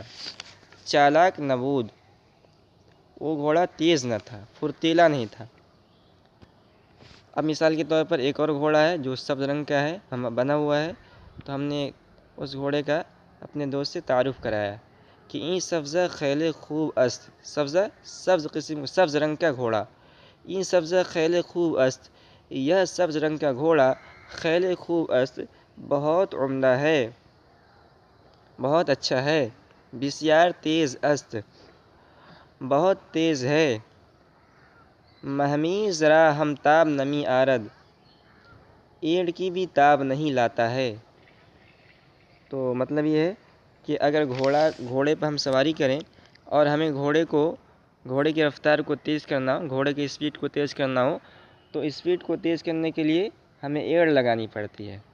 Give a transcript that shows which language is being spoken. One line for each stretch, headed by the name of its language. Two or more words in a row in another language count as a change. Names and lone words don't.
Persian: چالاک نبود،
Urdu: وہ گھوڑا تیز نہ تھا، پھرتیلا نہیں تھا۔ اب مثال کے طور پر ایک اور گھوڑا ہے جو سبز رنگ کا ہے، بنا ہوا ہے، تو ہم نے اس گھوڑے کا اپنے دوست سے تعارف کرایا کہ
Persian: این سبزہ خیل خوب است،
Urdu: سبز رنگ کا گھوڑا،
Persian: این سبزہ خیل خوب است،
Urdu: یہ سبز رنگ کا گھوڑا
Persian: خیل خوب است،
Urdu: بہت عمدہ ہے، بہت اچھا ہے۔
Persian: بسیار تیز است،
Urdu: بہت تیز ہے۔
Persian: مہمیز را ہم تاب نمی آرد،
Urdu: ایڑ کی بھی تاب نہیں لاتا ہے۔ تو مطلب یہ ہے کہ اگر گھوڑے پہ ہم سواری کریں اور ہمیں گھوڑے کی رفتار کو تیز کرنا ہو، گھوڑے کی اسپیڈ کو تیز کرنا ہو، تو اسپیڈ کو تیز کرنے کے لیے ہمیں ایڑ لگانی پڑتی ہے۔